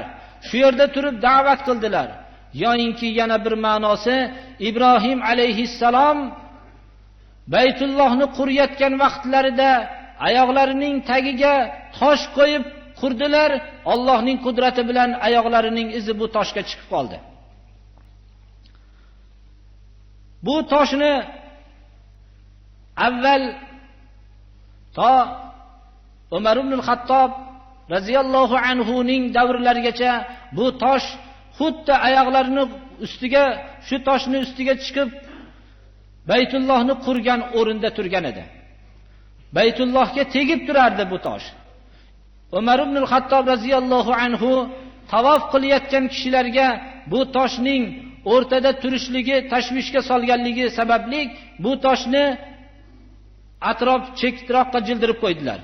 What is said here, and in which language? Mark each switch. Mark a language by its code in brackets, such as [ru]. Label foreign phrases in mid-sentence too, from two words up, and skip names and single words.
[uz] Shu yerda turib da'vat qildilar. Yo'inki yana bir ma'nosi, Ibrohim alayhissalom Baytullohni qurayotgan vaqtlarida oyoqlarining tagiga tosh qo'yib qurdilar. Allohning qudrati bilan oyoqlarining izi bu toshga chiqib qoldi. Bu toshni avval to Umar ibn al-Xattob [ar] رضي الله عنه [uz] ning davrlarigacha bu tosh xuddi oyoqlarini ustiga, shu toshni ustiga chiqib Baytullohni qurgan o'rinda turgan edi. Baytullohga tegib turardi bu tosh. Umar ibn al-Xattob [ar] رضي الله عنه [uz] tavof qilayotgan kishilarga bu toshning o'rtada turishligi tashvishga solganligi sababli bu toshni atrof chektroqqa jildirib qo'ydilar.